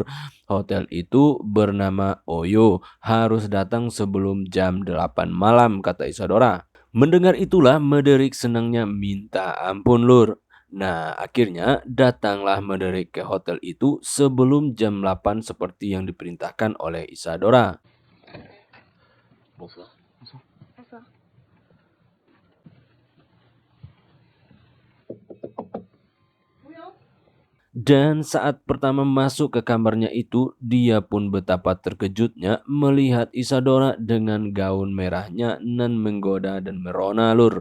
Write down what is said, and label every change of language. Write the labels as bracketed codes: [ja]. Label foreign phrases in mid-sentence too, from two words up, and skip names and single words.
[id] Hotel itu bernama Oyo. Harus datang sebelum jam 8 malam kata Isadora. Mendengar itulah Mederick senangnya minta ampun Lur. Nah, akhirnya datanglah Mederick ke hotel itu sebelum jam 8 seperti yang diperintahkan oleh Isadora. [fr] Bonsoir. Bonsoir. Bonsoir. [id] Dan saat pertama masuk ke kamarnya itu, dia pun betapa terkejutnya melihat Isadora dengan gaun merahnya nan menggoda dan merona Lur.